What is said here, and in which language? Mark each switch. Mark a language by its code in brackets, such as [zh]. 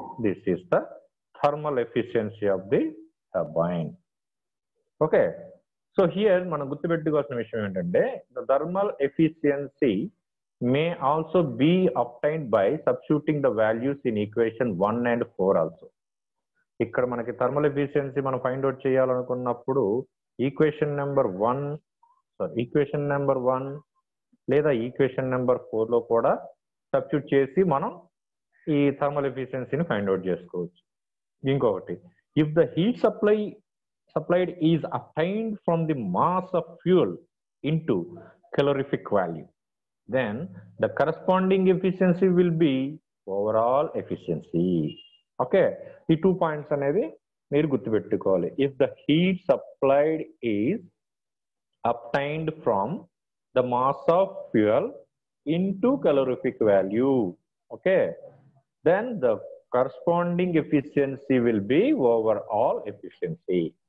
[en] This is the thermal efficiency of the turbine. Okay. So here, [te] మనం గుర్తుపెట్టుకోవాల్సిన విషయం ఏంటంటే [en] the thermal efficiency may also be obtained by substituting the values in equation 1 and 4 also. [te] ఇక్కడ మనకి thermal efficiency మనం find out చేయాలనుకున్నప్పుడు equation number 1 లేదా equation number 4 లో కూడా సబ్స్టిట్యూట్ చేసి మనం ఈ థర్మల్ ఎఫిషియన్సీని ఫైండ్ అవుట్ చేసుకోవచ్చు. ఇంకొకటి, [en] If the heat supplied is obtained from the mass of fuel into calorific value, then the corresponding efficiency will be overall efficiency. [te] Okay, ఈ 2 points అనేది మీరు గుర్తుపెట్టుకోవాలి. [en] If the heat supplied is obtained from the mass of fuel into calorific value, okay, then the corresponding efficiency will be overall efficiency.